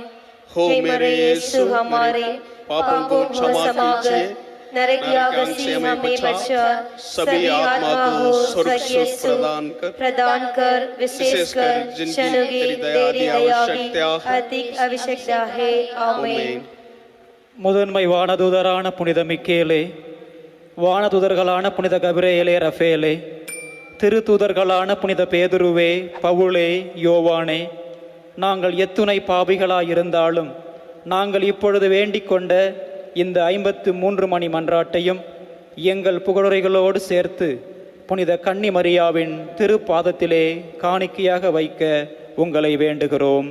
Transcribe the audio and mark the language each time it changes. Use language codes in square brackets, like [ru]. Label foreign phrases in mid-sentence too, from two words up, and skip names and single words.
[hi] हो मेरे यीशु हमारे पापों को क्षमा कीजिए, नरक की आग से हमें बचा, सभी आत्मा को स्वर्ग सुख प्रदान कर, विशेषकर जिनको तेरी दया की अधिक आवश्यकता है। आमीन। [ta] முதன்மை வானதூதரான புனித மிக்கேலே, வானதூதர்களான புனித கபிரேலே, ரஃபேலே, திருத்தூதர்களான புனித பேதுருவே, பவுலே, யோவானே, நாங்கள் எத்துணை பாவிகளாயிருந்தாலும் நாங்கள் இப்பொழுது வேண்டிக் கொண்ட இந்த 53 மணி மன்றாட்டையும் எங்கள் புகழுரைகளோடு சேர்த்து புனித கன்னி மரியாவின் திருப்பாதத்திலே காணிக்கையாக வைக்க உங்களை வேண்டுகிறோம்.